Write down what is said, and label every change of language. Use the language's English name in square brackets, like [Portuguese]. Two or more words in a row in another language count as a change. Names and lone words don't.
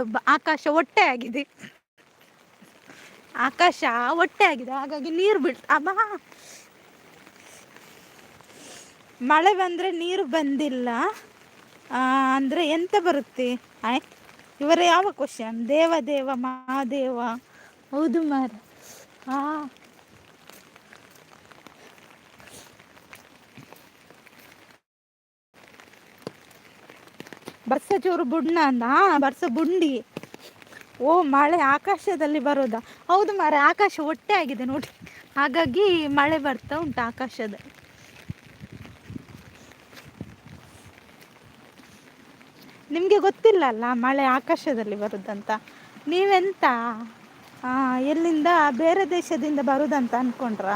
[Kannada] ಆಕಾಶ ಹೊಟ್ಟೆ ಆಗಿದೆ, ಹಾಗಾಗಿ ನೀರು ಬೀಳ್ತಾ. ಮಳೆ ಬಂದರೆ ನೀರು ಬಂದಿಲ್ಲ ಅಂದರೆ ಎಂತ ಬರುತ್ತೆ? ಇವರ ಯಾವ ಕ್ವಶನ್? ದೇವ ಮಹಾದೇವ. [Tulu] ಹೌದು ಮಾರ. ಬರ್ಸ ಚೂರು ಬುಡ್ನ ಅಂದ. ಬರ್ಸ ಬುಂಡಿ. [Kannada] ಓ ಮಳೆ ಆಕಾಶದಲ್ಲಿ ಬರೋದಾ? ಹೌದು ಮಾರ, ಆಕಾಶ ಹೊಟ್ಟೆ ಆಗಿದೆ ನೋಡಿ, ಹಾಗಾಗಿ ಮಳೆ ಬರ್ತಾ ಉಂಟು ಆಕಾಶದಲ್ಲಿ. ನಿಮಗೆ ಗೊತ್ತಿಲ್ಲ ಅಲ್ಲ ಮಳೆ ಆಕಾಶದಲ್ಲಿ ಬರುದಂತ? ನೀವೆಂತ ಎಲ್ಲಿಂದ ಬೇರೆ ದೇಶದಿಂದ ಬರುದಂತ ಅಂದ್ಕೊಂಡ್ರ?